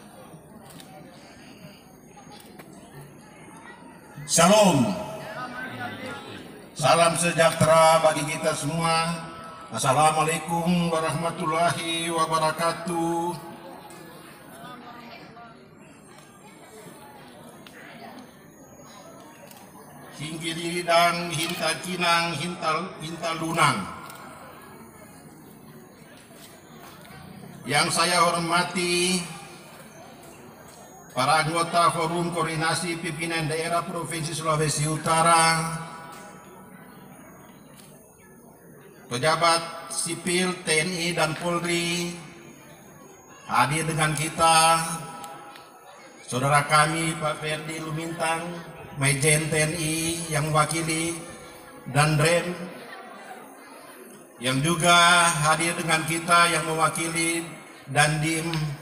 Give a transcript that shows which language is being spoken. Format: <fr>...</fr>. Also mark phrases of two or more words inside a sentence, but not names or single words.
<id>Shalom, salam sejahtera bagi kita semua.</id> <ar>السلام عليكم ورحمة الله وبركاته. Hinggiri dan hinta kinang hinta lunang.</ar> <id>Yang saya hormati para anggota Forum Koordinasi Pimpinan Daerah Provinsi Sulawesi Utara, pejabat sipil TNI dan Polri, hadir dengan kita, saudara kami Pak Ferdi Lumintang, Majen TNI yang mewakili, dan Ren yang juga hadir dengan kita yang mewakili, Dandim</id>